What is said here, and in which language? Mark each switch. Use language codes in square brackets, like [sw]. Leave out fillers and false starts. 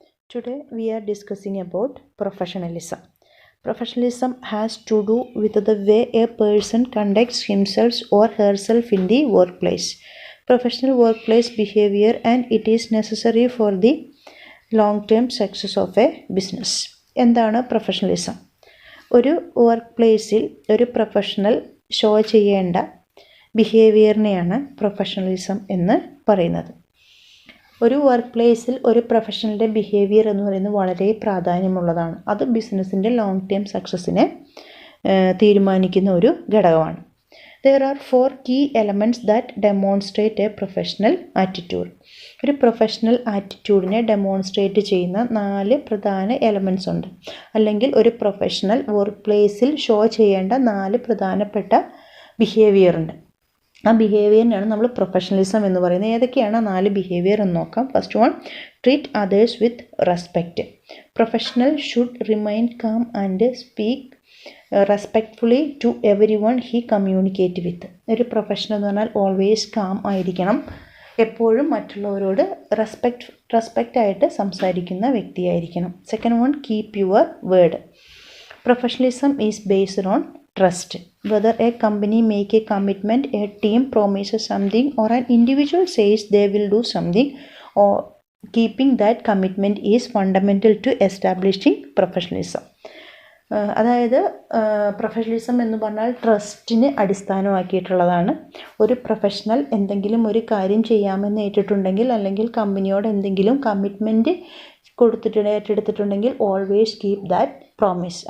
[en] Today we are discussing about professionalism. Professionalism has to do with the way a person conducts himself or herself in the workplace. Professional workplace behavior, and it is necessary for the long-term success of a business. [ml] എന്താണ് professionalism? ഒരു work പ്ലേസിൽ ഒരു professional show ചെയ്യേണ്ട ബിഹേവിയറിനെയാണ് professionalism എന്ന് പറയുന്നത്. ഒരു work പ്ലേസിൽ ഒരു പ്രൊഫഷണലിൻ്റെ ബിഹേവിയർ എന്ന് പറയുന്നത് വളരെ പ്രാധാന്യമുള്ളതാണ്. അത് ബിസിനസ്സിൻ്റെ ലോങ് ടേം സക്സസ്സിനെ തീരുമാനിക്കുന്ന ഒരു ഘടകമാണ്. [en] There are 4 key elements that demonstrate a professional attitude. [ml] ഒരു പ്രൊഫഷണൽ ആറ്റിറ്റ്യൂഡിനെ ഡെമോൺസ്ട്രേറ്റ് ചെയ്യുന്ന 4 പ്രധാന എലമെൻറ്റ്സ് ഉണ്ട്. അല്ലെങ്കിൽ ഒരു പ്രൊഫഷണൽ വർക്ക് പ്ലേസിൽ ഷോ ചെയ്യേണ്ട 4 പ്രധാനപ്പെട്ട ബിഹേവിയർ ഉണ്ട്. ആ ബിഹേവിയറിനാണ് നമ്മൾ പ്രൊഫഷണലിസം എന്ന് പറയുന്നത്. ഏതൊക്കെയാണ് 4 ബിഹേവിയർ എന്ന് നോക്കാം. [en] First one, treat others with respect. Professional should remain calm and speak respectfully to everyone he communicate with. [ml] ഒരു പ്രൊഫഷണൽ എന്ന് പറഞ്ഞാൽ ഓൾവേസ് കാം ആയിരിക്കണം, എപ്പോഴും മറ്റുള്ളവരോട് റെസ്പെക്റ്റ് ആയിട്ട് സംസാരിക്കുന്ന വ്യക്തിയായിരിക്കണം. [en] Second one, keep your word. Professionalism is based on trust. Whether a company make a commitment, a team promises something, or an individual says they will do something, or keeping that commitment is fundamental to establishing professionalism. [ml] അതായത് professionalism എന്ന് പറഞ്ഞാൽ ട്രസ്റ്റിന് അടിസ്ഥാനമാക്കിയിട്ടുള്ളതാണ്. ഒരു professional എന്തെങ്കിലും ഒരു കാര്യം ചെയ്യാമെന്ന് ഏറ്റിട്ടുണ്ടെങ്കിൽ, അല്ലെങ്കിൽ കമ്പനിയോട് എന്തെങ്കിലും commitment ഏറ്റെടുത്തിട്ടുണ്ടെങ്കിൽ [en] Always keep that promise.